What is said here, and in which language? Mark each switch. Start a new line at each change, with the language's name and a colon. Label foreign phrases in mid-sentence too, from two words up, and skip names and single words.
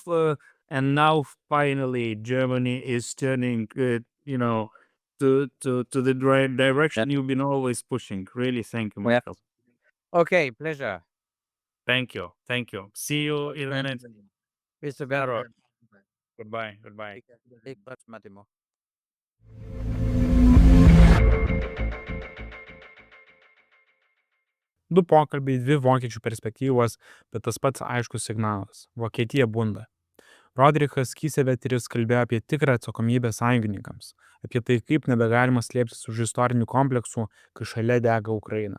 English: And now finally Germany is turning, to the right direction you've been always pushing. Really, thank you, Yeah. Michael. Okay, pleasure. Thank you. See you in a minute. Bis bene. Goodbye.
Italian: Grazie, Massimo.
Lithuanian: Du pokalbiai, dvi vokiečių perspektyvos, bet tas pats aiškus signalas. Vokietija bunda. Roderichas Kiesewetterius kalbėjo apie tikrą atsakomybę sąjungininkams, apie tai, kaip nebegalima slėptis už istorinių kompleksų, kai šalia dega Ukraina.